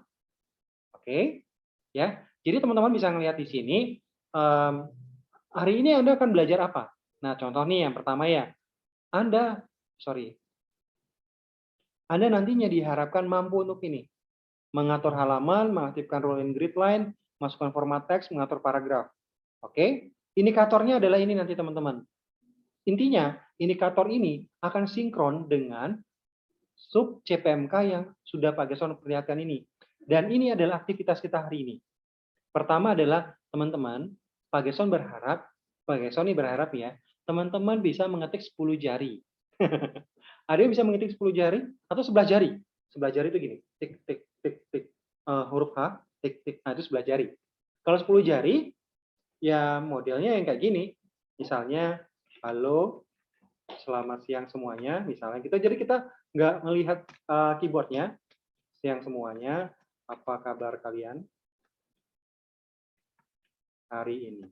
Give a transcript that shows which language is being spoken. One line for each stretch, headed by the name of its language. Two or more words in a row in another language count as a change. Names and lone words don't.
Indonesian: Oke, ya. Jadi teman-teman bisa melihat di sini, hari ini Anda akan belajar apa? Nah, contoh nih yang pertama ya, Anda nantinya diharapkan mampu untuk ini, mengatur halaman, mengaktifkan
English: rule and grid line,
Indonesian: masukkan format teks, mengatur paragraf. Oke, indikatornya adalah ini nanti teman-teman. Intinya, indikator ini akan sinkron dengan sub CPMK yang sudah Pak Gerson perlihatkan ini. Dan ini adalah aktivitas kita hari ini. Pertama adalah teman-teman, Pak Gerson berharap ya, teman-teman bisa mengetik 10 jari. Ada yang bisa mengetik 10 jari atau 11 jari. 11 jari itu gini, tik tik tik tik, huruf H, tik tik, nah itu 11 jari. Kalau 10 jari, ya modelnya yang kayak gini. Misalnya, halo, selamat siang semuanya, misalnya gitu. Jadi kita nggak melihat keyboardnya. Siang semuanya, apa kabar kalian hari ini?